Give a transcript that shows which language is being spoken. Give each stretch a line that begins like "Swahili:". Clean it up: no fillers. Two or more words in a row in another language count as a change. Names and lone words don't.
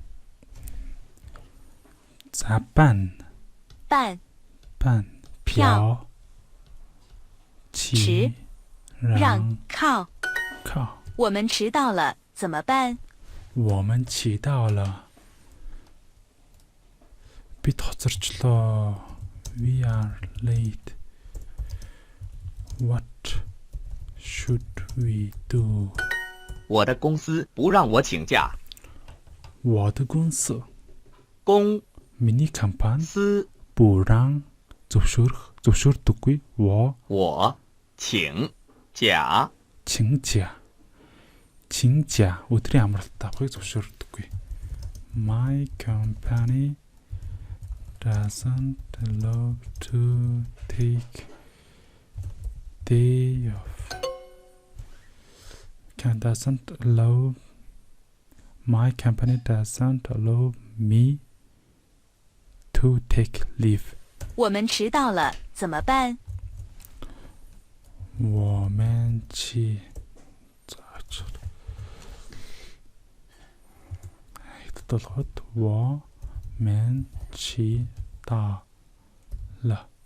Chinese: За 办办飘迟让靠靠我们迟到了怎么办？我们迟到了.
Mongolian: Бид хоцорчлоо.
English: We are late. What should we do?
Chinese: 我的公司不让我请假。我的公司公
Mongolian: миний компани
Chinese: 司不让зөвшөөрдөггүй. 我请假。请假
Mongolian: өдрийн амралт авахыг зөвшөөрдөггүй.
English: My company doesn't allow to take day off. My company doesn't allow me to take leave.
Chinese: 我们迟到了怎么办？我们迟到了.